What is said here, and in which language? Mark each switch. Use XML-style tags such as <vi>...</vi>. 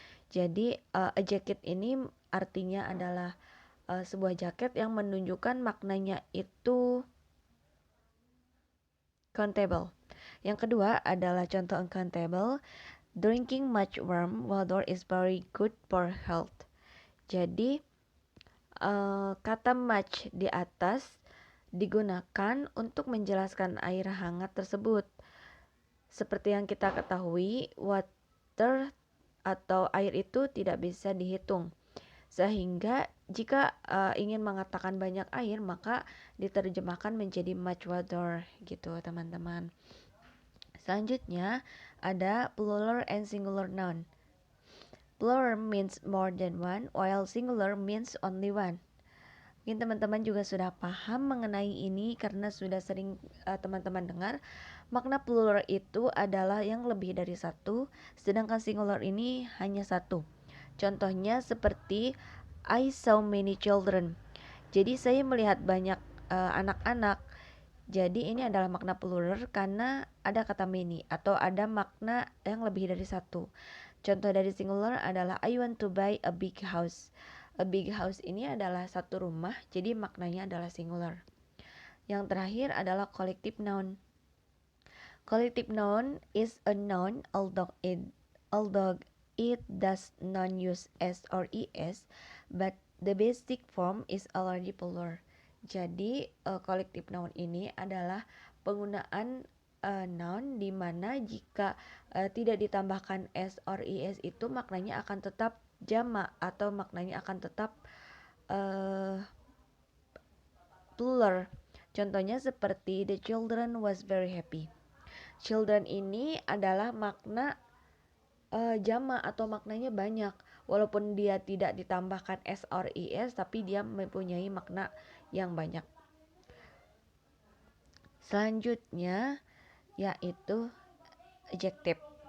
<id>Jadi a jacket ini artinya adalah sebuah jaket yang menunjukkan maknanya itu countable. Yang kedua adalah contoh uncountable.</id> <en>Drinking much warm water is very good for health.</en> <id>Jadi kata much di atas digunakan untuk menjelaskan air hangat tersebut. Seperti yang kita ketahui, water atau air itu tidak bisa dihitung. Sehingga jika ingin mengatakan banyak air, maka diterjemahkan menjadi much water gitu teman-teman. Selanjutnya ada</id> <en>plural and singular noun. Plural means more than one, while singular means only one.</en> <id>Mungkin teman-teman juga sudah paham mengenai ini karena sudah sering teman-teman dengar. Makna plural itu adalah yang lebih dari satu, sedangkan singular ini hanya satu. Contohnya seperti</id> <en>I saw many children.</en> <id>Jadi saya melihat banyak anak-anak. Jadi ini adalah makna plural karena ada kata many atau ada makna yang lebih dari satu. Contoh dari</id> <en>singular</en> <id>adalah</id> <en>I want to buy a big house.</en> <id>A big house ini adalah satu rumah, jadi maknanya adalah singular. Yang terakhir adalah collective noun.</id> <en>Collective noun is a noun although it does not use s or es, but the basic form is already plural.</en> <id>Jadi collective noun ini adalah penggunaan noun di mana jika tidak ditambahkan s or es itu maknanya akan tetap jamak atau maknanya akan tetap plural. Contohnya seperti</id> <en>the children was very happy.</en> <id>Children ini adalah makna jamak atau maknanya banyak. Walaupun dia tidak ditambahkan s or es, tapi dia mempunyai makna yang banyak. Selanjutnya yaitu adjective.</id>